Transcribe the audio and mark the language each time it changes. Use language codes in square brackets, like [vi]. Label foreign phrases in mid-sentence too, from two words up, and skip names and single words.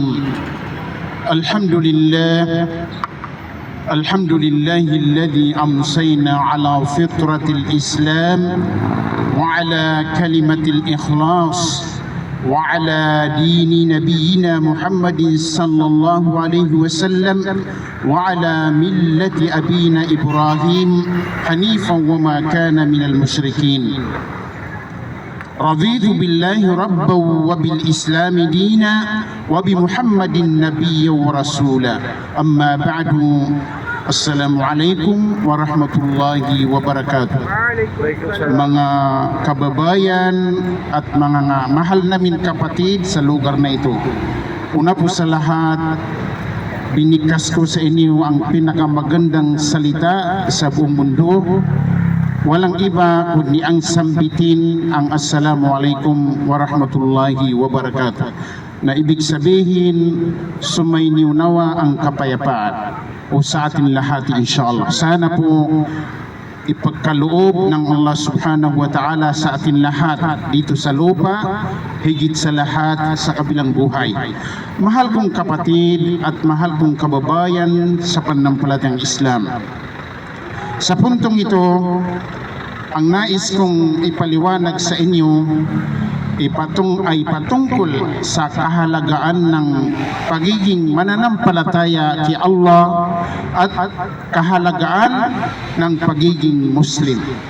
[ar] الحمد لله الذي أمسينا على فطرة الإسلام وعلى كلمة الإخلاص وعلى دين نبينا محمد صلى الله عليه وسلم وعلى ملة أبينا إبراهيم حنيفا وما كان من المشركين. رضيت بالله ربا وبالإسلام دينا وبمحمد نبيا ورسولا. أما بعد، السلام عليكم ورحمة الله وبركاته. [tl] Mga kababayan at mga mahal namin kapatid sa lugar na ito. Una po sa lahat, binikas ko sa inyo ang pinakamagandang salita sa buong mundo. Walang iba kundi ang sambitin ang [ar] السلام عليكم ورحمة الله وبركاته, [tl] na ibig sabihin sumainyo nawa ang kapayapaan o sa atin lahat inshallah. Sana po ipagkaloob ng Allah [ar] سبحانه وتعالى [tl] sa atin lahat dito sa lupa, higit sa lahat sa kabilang buhay. Mahal kong kapatid at mahal kong kababayan sa pananampalatayang Islam, sa puntong ito, ang nais kong ipaliwanag sa inyo ay patungkol sa kahalagaan ng pagiging mananampalataya kay Allah at kahalagaan ng pagiging Muslim.